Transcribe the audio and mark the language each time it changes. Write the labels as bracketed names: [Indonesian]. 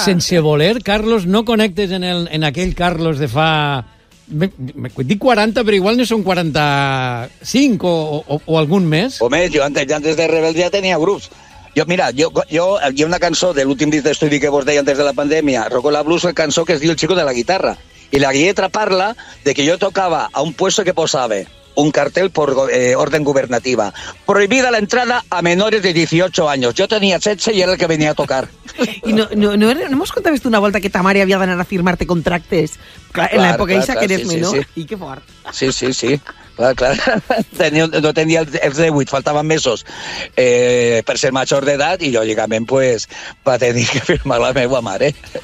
[Catalan] Sense voler, Carlos, no connectes en aquell Carlos de fa... Dic 40, però igual no són 45 o algun més. O més, jo antes de Rebels ja tenia grups. Jo, mira, jo hi ha una cançó de l'últim disc d'estudi que vos deia antes de la pandèmia, Rocco la Blues, la cançó que es diu El Chico de la Guitarra. I la lletra parla de que jo tocava a un puesto que posava un cartel [Spanish] por orden gubernativa. Prohibida la entrada a menores de 18 años. Yo tenía 16 y era el que venía a tocar. [Catalan] I [Spanish] no hemos contado esto [Catalan] una volta que ta mare havia d'anar a firmarte contractes. Clar, en l'època ixa que eres menor. Sí. I que fort. Sí. Clar. No tenia els 18, faltaven mesos per ser major d'edat i lògicament pues, va tenir que firmar la meva mare.